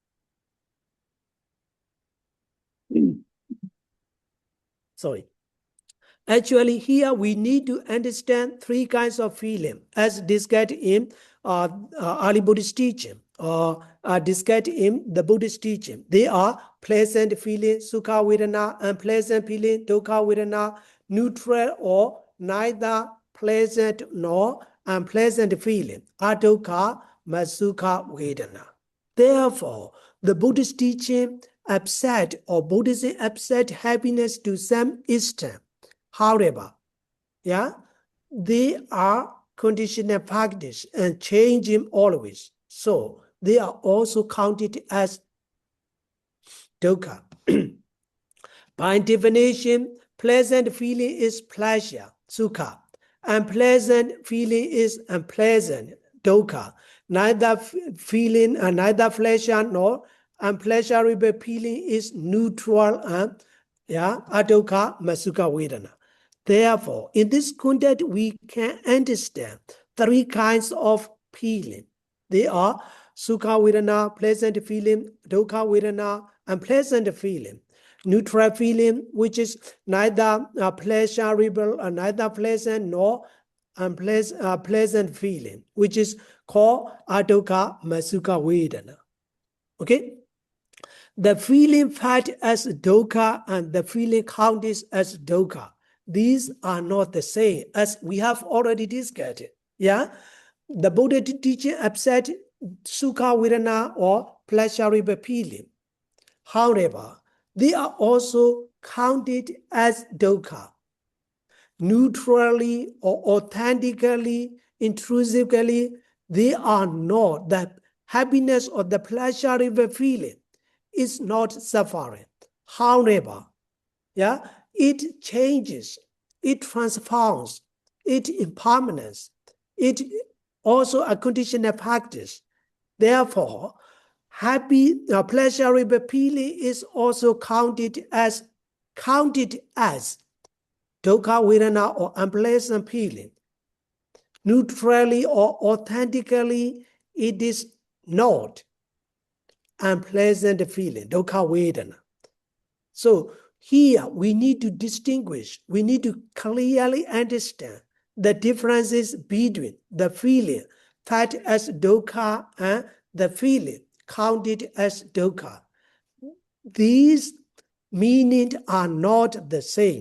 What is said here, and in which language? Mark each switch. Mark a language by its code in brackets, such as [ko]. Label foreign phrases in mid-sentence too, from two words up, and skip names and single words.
[en] Sorry. Actually, here we need to understand three kinds of feeling as discussed in early Buddhist teaching or discussed in the Buddhist teaching. They are pleasant feeling, [pi] sukha vedana, [en] unpleasant feeling, [pi] dukkha vedana, [en] neutral or neither pleasant nor unpleasant feeling, [pi] adukkha masukha vedana. [en] Therefore, the Buddhist teaching upset or Buddhism upset happiness to some extent. However, they are conditional factors and changing always. So they are also counted as dukkha. By definition, pleasant feeling is pleasure, sukha. Unpleasant feeling is unpleasant, dukkha. Neither feeling and neither pleasure nor unpleasurable feeling is neutral and [pi] adukkha masukha vedana. [en] Therefore, in this context, we can understand three kinds of feeling. They are [pi] sukha vedana, [en] pleasant feeling, [pi] dukkha vedana, [en] unpleasant feeling. Neutral feeling, which is neither pleasurable or neither pleasant nor unpleasant feeling, which is called [pi] adukkha masukha vedana. [en] Okay? The feeling felt as dukkha and the feeling counted as dukkha. These are not the same, as we have already discussed. The Buddha teaching upset [pi] sukha vedana [en] or pleasurable feeling. However, they are also counted as dukkha. Neutrally or authentically, intrusively, they are not. The happiness or the pleasurable feeling is not suffering. However, it changes, it transforms, it impermanence, it also a conditional factors. Therefore, happy pleasurable feeling is also counted as [pi] dukkha vedana [en] or unpleasant feeling. Neutrally or authentically, it is not unpleasant feeling, [pi] dukkha vedana. [en] So here we need to distinguish, we need to clearly understand the differences between the feeling felt as dukkha and the feeling counted as dukkha. These meanings are not the same.